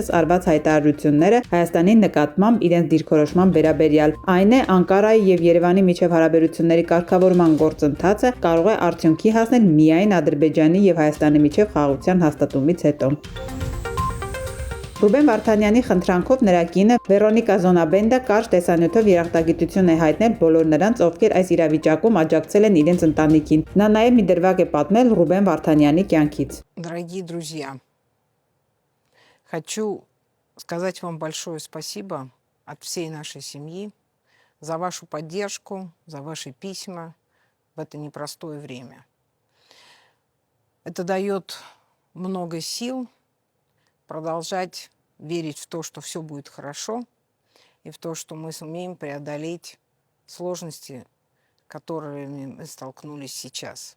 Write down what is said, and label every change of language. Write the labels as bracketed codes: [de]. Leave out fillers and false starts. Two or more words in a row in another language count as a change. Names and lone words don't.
[hy] արված հայտարարությունները Հայաստանի նկատմամբ իրենց դիրքորոշման վերաբերյալ։ Այն է, Անկարայի եւ Երևանի միջև հարաբերությունների կարգավորման գործընթացը կարող է արդյունքի հասնել միայն Ադրբեջանի եւ Հայաստանի միջև խաղաղության հաստատումից հետո։ Ռուբեն Վարդանյանի խնդրանքով նրա կինը Վերոնիկա Զոնաբենդը կարճ տեսանյութով երախտագիտություն է հայտնել բոլոր նրանց, ովքեր այս իրավիճակում աջակցել են իրենց ընտանիքին։ Նա նաև մի դրվագ է պատմել Ռուբեն Վարդանյանի կյանքից։ [ru] Дорогие друзья, хочу сказать вам большое спасибо от всей нашей семьи за вашу поддержку, за ваши письма в это непростое время. Это дает много сил продолжать верить в то, что все будет хорошо, и в то, что мы сумеем преодолеть сложности, которыми мы столкнулись сейчас.